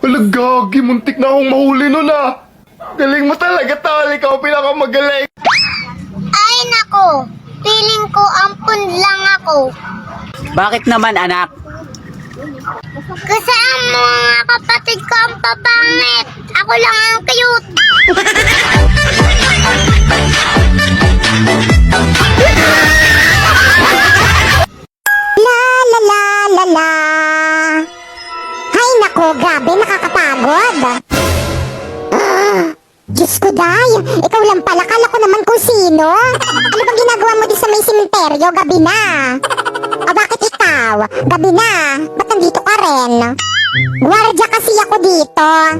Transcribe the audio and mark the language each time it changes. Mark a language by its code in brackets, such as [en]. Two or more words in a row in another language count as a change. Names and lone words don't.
[tl] Wala, gagi, muntik na akong mahuli nun Galing mo talaga, tol. Ikaw pinakamagaling. Ay nako, feeling ko ampun lang ako. Bakit naman, anak? Kasi ang mga kapatid ko ang papangit. Ako lang ang cute. La la la la la. Hay nako, grabe nakakapagod. Diyos ko, Day. Ikaw lang pala. Kala ko naman kung sino. Ano bang ginagawa mo di sa may simenteryo? Gabi na. O bakit ikaw? Gabi na. Ba't nandito ka rin? Guardia kasi ako dito.